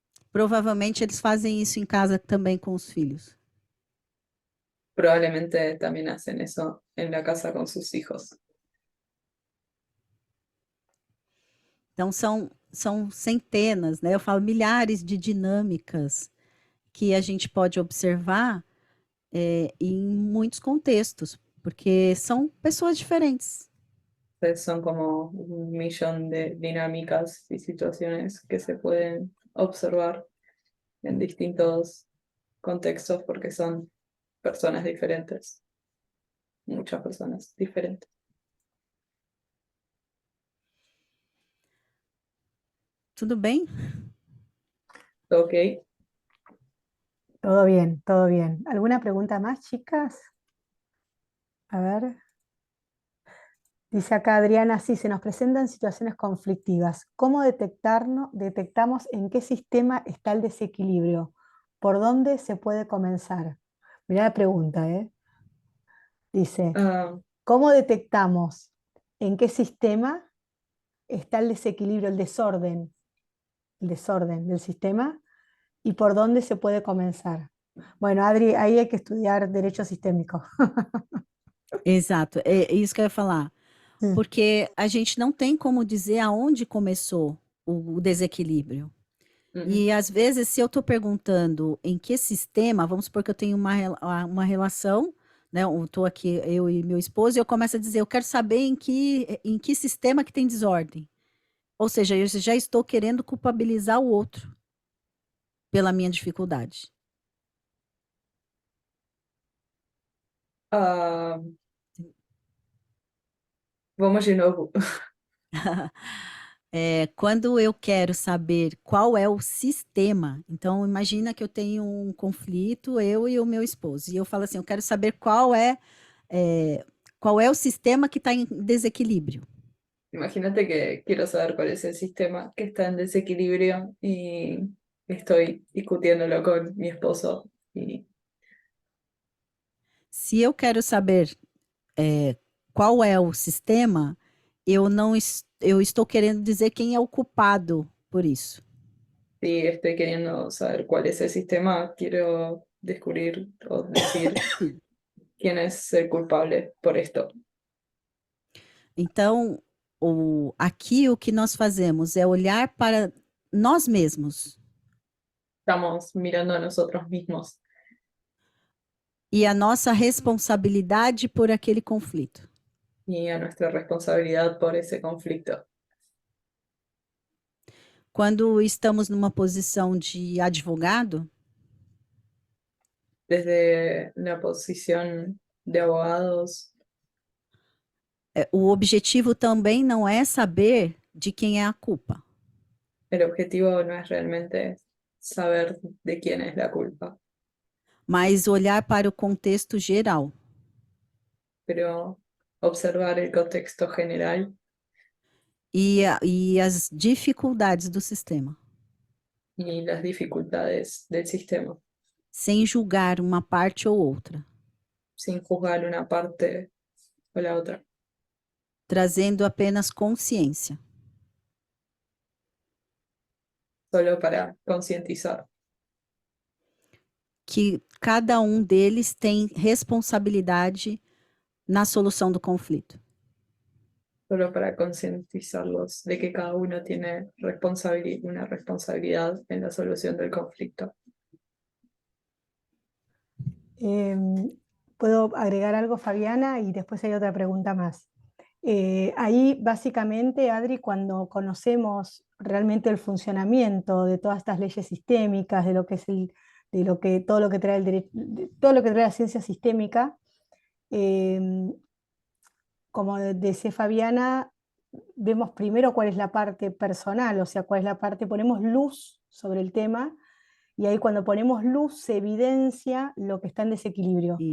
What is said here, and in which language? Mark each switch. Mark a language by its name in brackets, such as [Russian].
[Portuguese] Provavelmente eles fazem isso em casa também com os filhos. [Spanish] Probablemente también hacen eso en la casa con sus hijos. [Portuguese] Então são centenas, né? Eu falo milhares de dinâmicas que a gente pode observar em muitos contextos, porque são pessoas diferentes. [Spanish] Entonces son como un millón de dinámicas y situaciones que se pueden observar en distintos contextos porque son personas diferentes, muchas personas diferentes. [Portuguese] Tudo bem? Ok. [Spanish] Todo bien, todo bien. ¿Alguna pregunta más, chicas? A ver. Dice acá Adriana, sí, se nos presentan situaciones conflictivas. ¿Cómo detectamos en qué sistema está el desequilibrio? ¿Por dónde se puede comenzar? Mirá la pregunta, ¿eh? Dice, Ah, ¿cómo detectamos en qué sistema está el desequilibrio, el desorden del sistema y por dónde se puede comenzar? Bueno, Adri, ahí hay que estudiar derecho sistémico. [Portuguese] Exato, é isso que eu ia falar. Mm. Porque a gente não tem como dizer aonde começou o desequilíbrio. E às vezes, se eu estou perguntando em que sistema, vamos supor que eu tenho uma relação, né? Eu estou aqui, eu e meu esposo, e eu começo a dizer, eu quero saber em que sistema que tem desordem. Ou seja, eu já estou querendo culpabilizar o outro pela minha dificuldade. ah, vamos de novo. Quando eu quero saber qual é o sistema, então imagina que eu tenho um conflito, eu e o meu esposo, e eu falo assim, eu quero saber qual é o sistema que está em desequilíbrio. [Spanish] Imagínate que quiero saber cuál es el sistema que está en desequilibrio y estoy discutiéndolo con mi esposo y [Portuguese] Se eu quero saber qual é o sistema, eu não es- eu estou querendo dizer quem é o culpado por isso. [Spanish] si estoy queriendo saber cuál es el sistema, quiero descubrir o decir quién es el culpable por esto. [Portuguese] Então, aqui o que nós fazemos é olhar para nós mesmos [Spanish] Estamos mirando a nosotros mismos [Portuguese] e a nossa responsabilidade por aquele conflito. [Spanish] y a nuestra responsabilidad por ese conflicto. [Portuguese] Quando estamos numa posição de advogado, [Spanish] Desde la posición de abogados, [Portuguese] o objetivo também não é saber de quem é a culpa, [Spanish] el objetivo no es realmente saber de quién es la culpa, [Portuguese] mas olhar para o contexto geral. [Spanish] pero observar el contexto general [Portuguese] E as dificuldades do sistema, [Spanish] y las dificultades del sistema, [Portuguese] sem julgar uma parte ou outra, [Spanish] sin juzgar una parte o la otra, [Portuguese] trazendo apenas consciência. [Spanish] solo para concientizar, [Portuguese] Que cada um deles tem responsabilidade na solução do conflito. [Spanish] solo para concientizarlos de que cada uno tiene una responsabilidad en la solución del conflicto. ¿Puedo agregar algo, Fabiana? Y después hay otra pregunta más. Ahí, básicamente, Adri, cuando conocemos realmente el funcionamiento de todas estas leyes sistémicas, de lo que es todo lo que trae todo lo que trae la ciencia sistémica, como decía Fabiana, vemos primero cuál es la parte personal, o sea, cuál es la parte, ponemos luz sobre el tema, y ahí cuando ponemos luz se evidencia lo que está en desequilibrio,